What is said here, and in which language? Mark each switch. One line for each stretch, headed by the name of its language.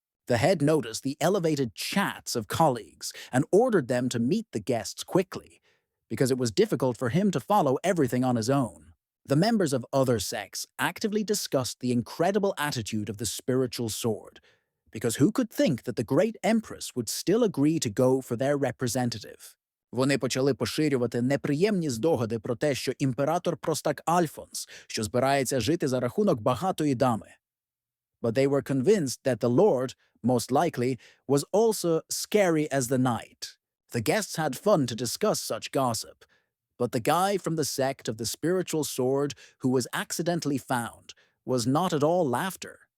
English: The head noticed the elevated chats of colleagues and ordered them to meet the guests quickly, because it was difficult for him to follow everything on his own. The members of other sects actively discussed the incredible attitude of the spiritual sword, because who could think that the great empress would still agree to go for their representative?
Ukrainian: Вони почали поширювати неприємні здогади про те, що імператор Простак Альфонс, що збирається жити за рахунок багатої дами.
English: But they were convinced that the Lord, most likely, was also scary as the night. The guests had fun to discuss such gossip, but the guy from the sect of the spiritual sword who was accidentally found was not at all laughter.